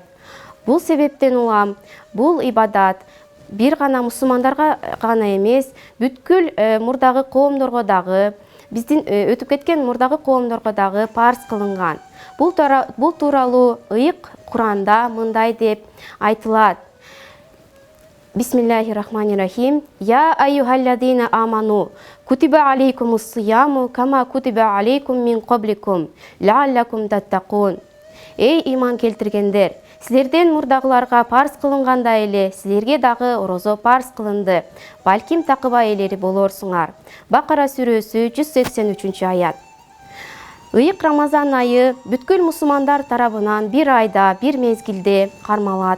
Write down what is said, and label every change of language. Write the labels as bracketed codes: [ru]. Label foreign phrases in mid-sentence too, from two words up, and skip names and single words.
[ky] Бул себептен улам бул ибадат бир гана мусулмандарга гана эмес, бүткүл мурдагы коомдорго дагы, биздин өтүп кеткен мурдагы коомдорго дагы парыз кылынган. Бул тууралуу ыйык Куранда мындай деп айтылат. [ar] بسم الله الرحمن الرحيم. يا أيها الذين آمنوا، كتب عليكم الصيام، كما كتب عليكم من قبلكم، لعلكم تتقون. [ky] Эй иман келтиргендер, силерден мурдагыларга парыз кылынгандай эле силерге дагы орозо парыз кылынды. Балким такыба ээлери болорсуңар. Бакара сүрөсү 183-аят. Ыйык Рамазан айы бүткүл мусулмандар тарабынан бир айда, бир мезгилде кармалат.